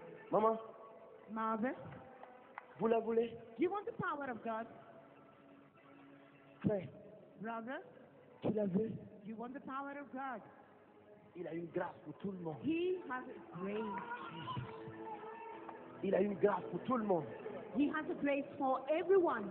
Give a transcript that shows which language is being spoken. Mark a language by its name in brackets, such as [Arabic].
[French] Maman, [English] Mother, [French] vous la voulez? [English] do you want the power of God? [French] Frère, [English] Brother, [French] tu la veux? [English] do you want the power of God? [French] Il a une grâce pour tout le monde. [English] He has a grace. [French] Il a une grâce pour tout le monde. [English] He has a grace for everyone.